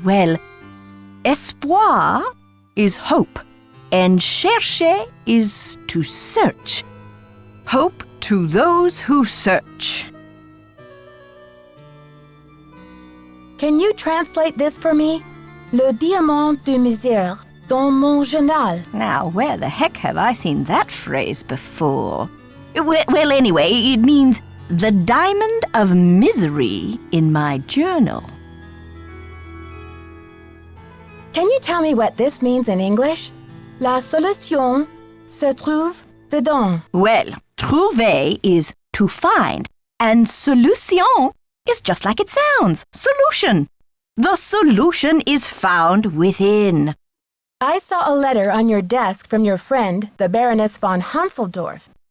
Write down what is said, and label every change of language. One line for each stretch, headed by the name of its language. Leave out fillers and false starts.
English: Well, espoir is hope, and chercher is to search. Hope to those who search. Can you translate this for me?
French: Le diamant de misère dans mon journal.
English: Now, where the heck have I seen that phrase before? Well, anyway, it means the diamond of misery in my journal. Can you tell me what this means in English?
French: La solution se trouve dedans.
English: Well, trouver is to find, and solution is just like it sounds, solution. The solution is found within. I saw a letter on your desk from your friend, the Baroness von Hanseldorf.